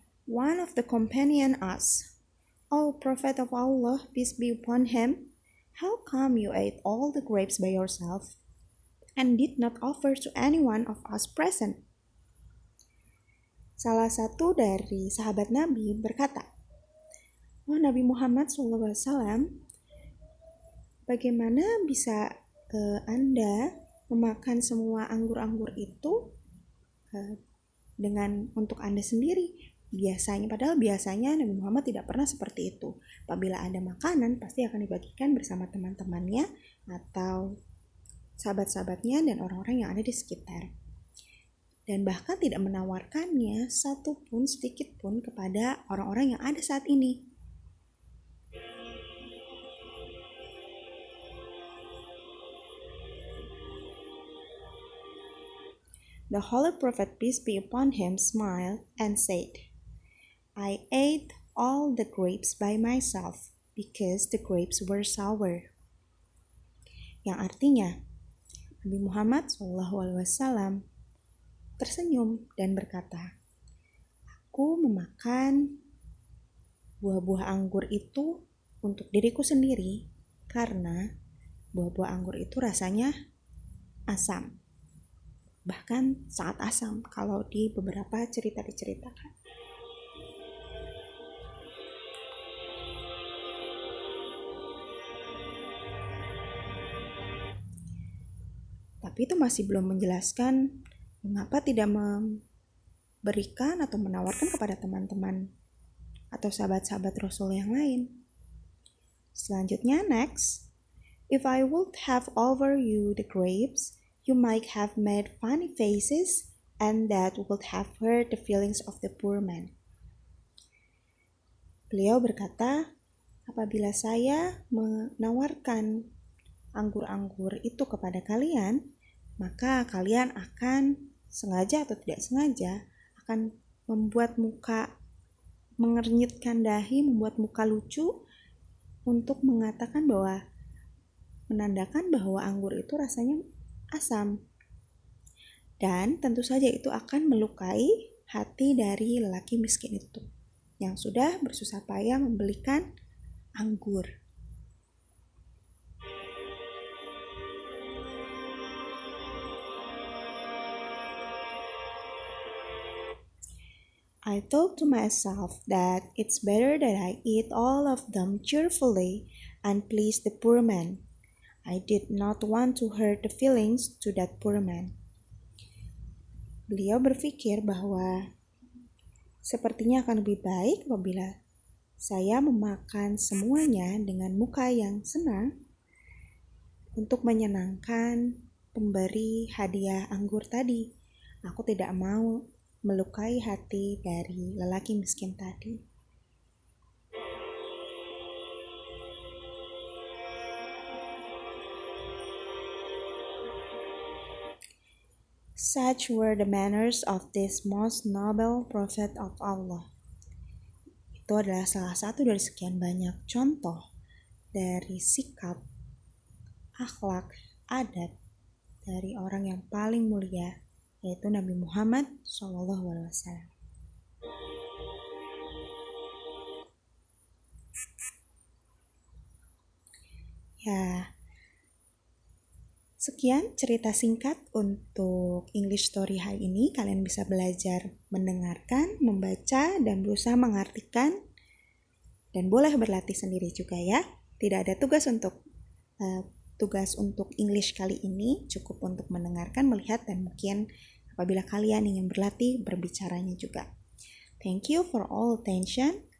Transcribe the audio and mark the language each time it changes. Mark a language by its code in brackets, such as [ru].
[en] One of the companions asked, "O Prophet of Allah, peace be upon him, how come you ate all the grapes by yourself and did not offer to anyone of us present?" [id] Salah satu dari sahabat Nabi berkata, "Oh Nabi Muhammad SAW, bagaimana bisa Anda memakan semua anggur-anggur itu untuk Anda sendiri? Padahal biasanya Nabi Muhammad tidak pernah seperti itu. Apabila ada makanan, pasti akan dibagikan bersama teman-temannya atau sahabat-sahabatnya dan orang-orang yang ada di sekitar. Dan bahkan tidak menawarkannya sedikit pun kepada orang-orang yang ada saat ini." [en] The Holy Prophet, peace be upon him, smiled and said, "I ate all the grapes by myself because the grapes were sour." [id] Yang artinya, Nabi Muhammad SAW tersenyum dan berkata, "Aku memakan buah-buah anggur itu untuk diriku sendiri karena buah-buah anggur itu rasanya asam. Bahkan sangat asam kalau di beberapa cerita diceritakan." Tapi itu masih belum menjelaskan mengapa tidak memberikan atau menawarkan kepada teman-teman atau sahabat-sahabat Rasul yang lain. Selanjutnya, next. [en] "If I would have offered you the grapes, you might have made funny faces, and that would have hurt the feelings of the poor man." [id] Beliau berkata, apabila saya menawarkan anggur-anggur itu kepada kalian, maka kalian akan sengaja atau tidak sengaja akan membuat muka mengernyitkan dahi, membuat muka lucu untuk menandakan bahwa anggur itu rasanya asam. Dan tentu saja itu akan melukai hati dari lelaki miskin itu yang sudah bersusah payah membelikan anggur. [en] I thought to myself that it's better that I eat all of them cheerfully and please the poor man. I did not want to hurt the feelings to that poor man. [id] Beliau berpikir bahwa sepertinya akan lebih baik apabila saya memakan semuanya dengan muka yang senang untuk menyenangkan pemberi hadiah anggur tadi. Aku tidak mau melukai hati dari lelaki miskin tadi. [en] Such were the manners of this most noble prophet of Allah. [id] Itu adalah salah satu dari sekian banyak contoh dari sikap, akhlak, adat dari orang yang paling mulia, yaitu Nabi Muhammad SAW. Ya, sekian cerita singkat untuk English Story hari ini. Kalian bisa belajar mendengarkan, membaca, dan berusaha mengartikan. Dan boleh berlatih sendiri juga ya. Tidak ada tugas untuk English kali ini. Cukup untuk mendengarkan, melihat, dan mungkin apabila kalian ingin berlatih, berbicaranya juga. [en] Thank you for all attention.